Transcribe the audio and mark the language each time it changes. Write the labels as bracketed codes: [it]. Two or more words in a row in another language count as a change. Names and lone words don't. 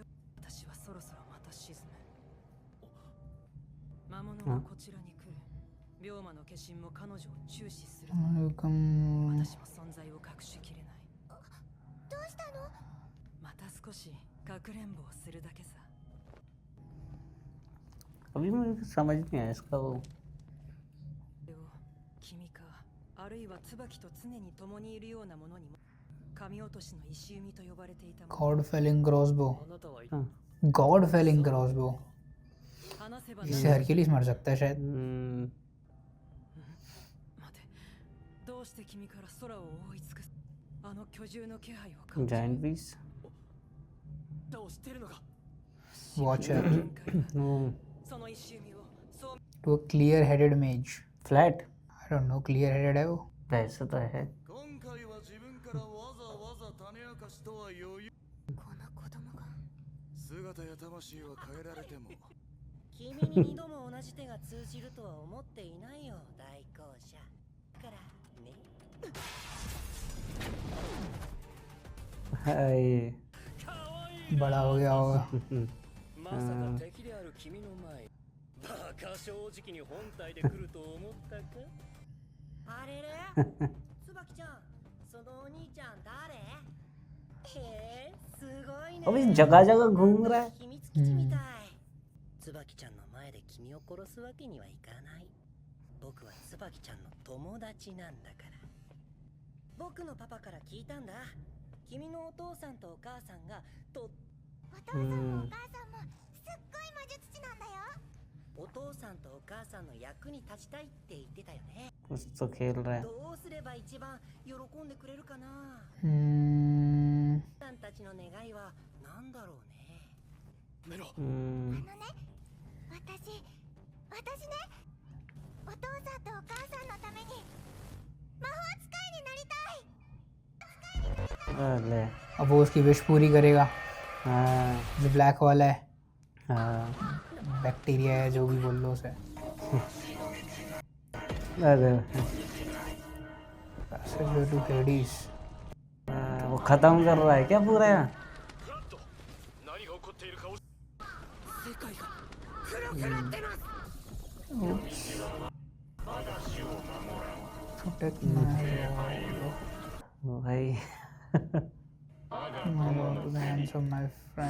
[ja] 私はそろそろまた沈む。魔物がこちらに来る。病魔の化身も彼女を注視する。私も存在を隠しきれない。どうしたの？また少しかくれんぼをするだけさ。 [hi] अभी मुझे समझ नहीं आया इसका वो [ja] 君か、あるいは椿と常に共にいるようなものにも神落としの石弓と呼ばれていたもの。 [en] God felling crossbow. [ja] あなたは [en] God felling crossbow. [ja] 話せば [hi] इससे हरक्यूलिस मर सकता है शायद. [ja] 待て、どうして君から空を覆い尽くすあの巨獣の気配を感じる。 [en] giant piece [ja] 歌を知ってるのか。 [en] Watch out. [ja] その石弓をそう [en] To a clear-headed mage. फ्लैट I don't know. Clear-headed [hi] है वो. वैसे तो है [ja] 今回は自分からわざわざ種明かしとは余裕。この子供が。姿や魂は変えられても君に二度も同じ手が通じるとは思っていないよ、代行者。だからね。 [hi] हाय बड़ा हो गया होगा. [ja] まさか敵である君の前。バカ正直に本体で来ると思ったか。あれれ椿ちゃん、そのお兄ちゃん誰？へえ、すごいね。 [hi] अभी जगह जगह घूम रहा है [ja] 秘密基地みたい。椿ちゃんの前で君を殺すわけにはいかない。僕は椿ちゃんの友達なんだから。僕のパパから聞いたんだ。君のお父さんとお母さんがとお父さんもお母さんもすっごい魔術師なんだよ。お父さんとお母さんの役に立ちたいって言ってたよね。 [hi] कुछ तो खेल रहा है [ja] どうすれば一番喜んでくれるかな。さんたちの願いは何だろうね。メロ。私ね、お父さんとお母さんのために魔法使いになりたい。 [hi] अरे अब वो उसकी विश पूरी करेगा. हाँ जो ब्लैक वाला है. हाँ बैक्टीरिया है जो भी बोल लो उसे. अरे [en] Passage to Hades. [hi] वो खत्म कर रहा है क्या पूरा [ja] 何が起こっているかを。世界が黒くなってます。 [en] Protect my [hi] भाई [en] lord to the hands of my friend.